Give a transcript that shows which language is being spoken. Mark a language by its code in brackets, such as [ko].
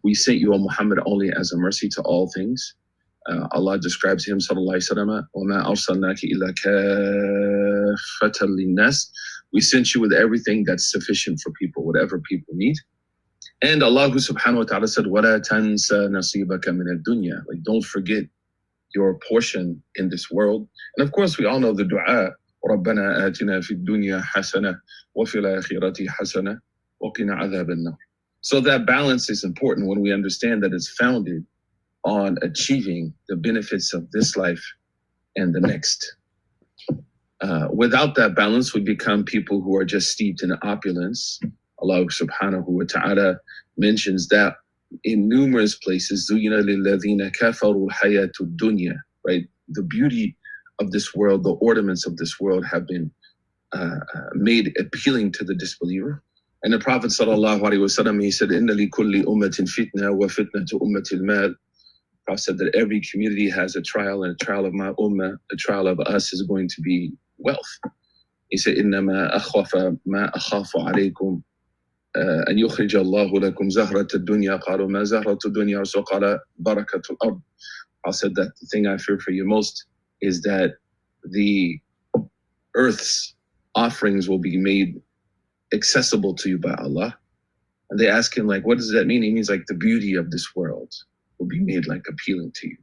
[en] We sent you, O Muhammad, only as a mercy to all things. Allah describes him, sallallahu alayhi wa sallam, [ar] وَمَا أَرْسَلْنَاكَ إِلَّا كَافَّةً لِلنَّاسِ. [en] We sent you with everything that's sufficient for people, whatever people need. And Allah subhanahu wa ta'ala said, [ar] وَلَا تَنْسَ نَصِيبَكَ مِنَ الدُّنْيَا. [en] Like, don't forget your portion in this world. And of course, we all know the dua, [ar] رَبَّنَا آتِنَا فِي الدُّنْيَا حَسَنَةً وَفِي الْآخِرَةِ حَسَنَةً وَقِنَا عَذَابَ النَّارِ. [en] So that balance is important when we understand that it's founded on achieving the benefits of this life and the next. Without that balance, we become people who are just steeped in opulence. Allah subhanahu wa ta'ala mentions that in numerous places, [ar] زُيِّنَ لِلَّذِينَ كَفَرُوا الْحَيَاةُ الدُّنْيَا, [en] right? The beauty of this world, the ornaments of this world have been made appealing to the disbeliever. And the Prophet sallallahu alaihi wasallam, he said, [ar] "Inna li kulli ummatin fitna wa fitnatu ummati al-mal." [en] The Prophet said that every community has a trial, and a trial of my ummah, a trial of us, is going to be wealth. He said, [ar] إِنَّمَا أَخْوَفَ مَا أَخَافُ عَلَيْكُمْ أن يخرج الله لكم زهرة الدنيا قالوا ما زهرة الدنيا so قال بركة الأرض. [en] I said that the thing I fear for you most is that the earth's offerings will be made accessible to you by Allah. And they ask him, like, what does that mean? He means like the beauty of this world will be made like appealing to you.